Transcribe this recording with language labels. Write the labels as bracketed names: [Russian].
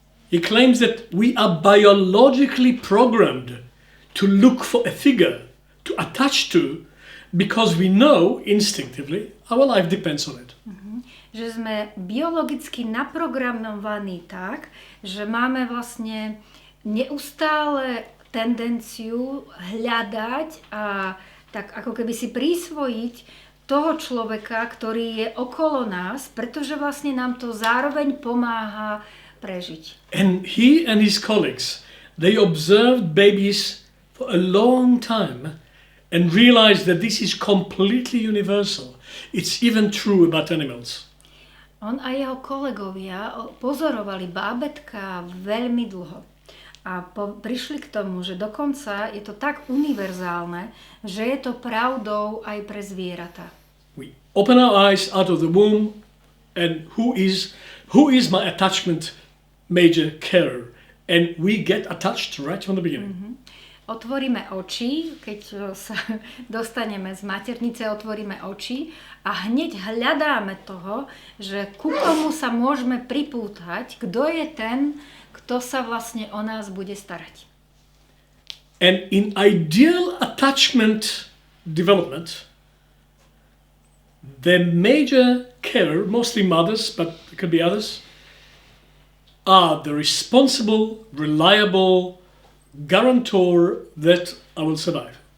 [English] He claims that we are biologically programmed to look for a figure to attach to, because we know instinctively our life depends on it. [Slovak] Že sme biologicky naprogramovaní tak, že máme vlastne neustále tendenciu hľadať a tak ako keby si prisvojiť toho človeka, ktorý je okolo nás, pretože vlastne nám to zároveň pomáha prežiť. [English] And he and his colleagues, they observed babies for a long time and realized that this is completely universal. It's even true about animals. [Slovak] On a jeho kolegovia pozorovali bábätká veľmi dlho a prišli k tomu, že dokonca je to tak univerzálne, že je to pravdou aj pre zvieratá. [English] We open our eyes out of the womb and who is my attachment major carer? And we get attached right from the beginning. [Slovak] Otvoríme oči, keď sa dostaneme z maternice, otvoríme oči a hneď hľadáme toho, že ku komu sa môžeme pripútať, kto je ten, kto sa vlastne o nás bude starať. [English] And in ideal attachment development, the major carer, mostly mothers, but it could be others, are the responsible, reliable guarantor that I will survive.